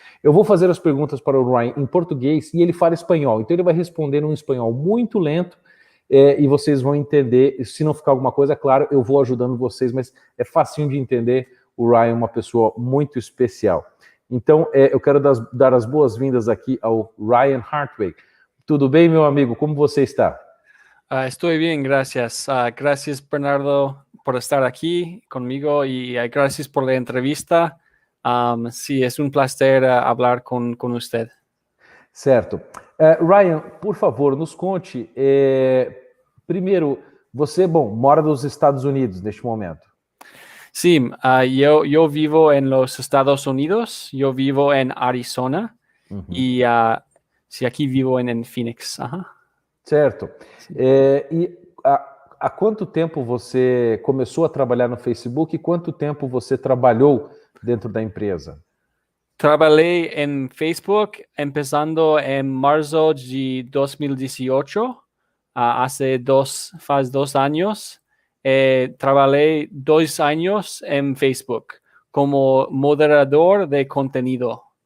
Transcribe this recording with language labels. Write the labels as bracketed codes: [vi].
[pt] Eu vou fazer as perguntas para o Ryan em português e ele fala espanhol, então ele vai responder num espanhol muito lento e vocês vão entender. Se não ficar alguma coisa, claro, eu vou ajudando vocês, mas é facinho de entender. O Ryan é uma pessoa muito especial. Então, eu quero dar as boas-vindas aqui ao Ryan Hartwig. Tudo bem, meu amigo? Como você está? [es] Estoy bien, gracias. Gracias, Bernardo, por estar aquí conmigo y gracias por la entrevista. Sí, es un placer hablar con usted. [pt] Certo. Ryan, por favor, nos conte. Primeiro, você, mora nos Estados Unidos neste momento. [es] Sí, yo vivo en los Estados Unidos, yo vivo en Arizona y sí, aquí vivo en Phoenix. Ajá. [pt] Certo. E há quanto tempo você começou a trabalhar no Facebook e quanto tempo você trabalhou dentro da empresa? [es] Trabajé en Facebook empezando en marzo de 2018, hace dos años. Trabajé 2 años en Facebook como moderador de contenido.